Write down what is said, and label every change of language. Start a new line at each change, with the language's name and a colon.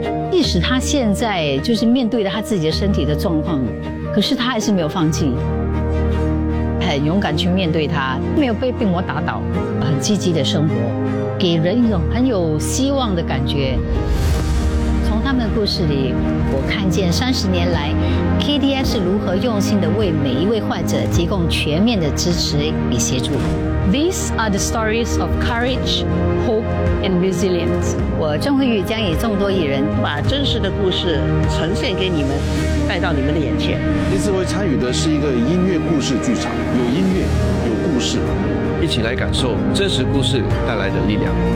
Chinese: 即使他现在就是面对着他自己的身体的状况，可是他还是没有放弃，很勇敢去面对他，没有被病魔打倒，很积极的生活，给人一种很有希望的感觉。从他们的故事里，我看见30年来 KDS 如何用心地为每一位患者提供全面的支持与协助。
English: These are the stories of courage, hope and resilience.
Chinese: 我郑慧玉将以众多艺人把真实的故事呈现给你们，带到你们的眼前。这次会参与的是一个音乐故事剧场，有音乐，有故事，一起来感受真实故事带来的力量，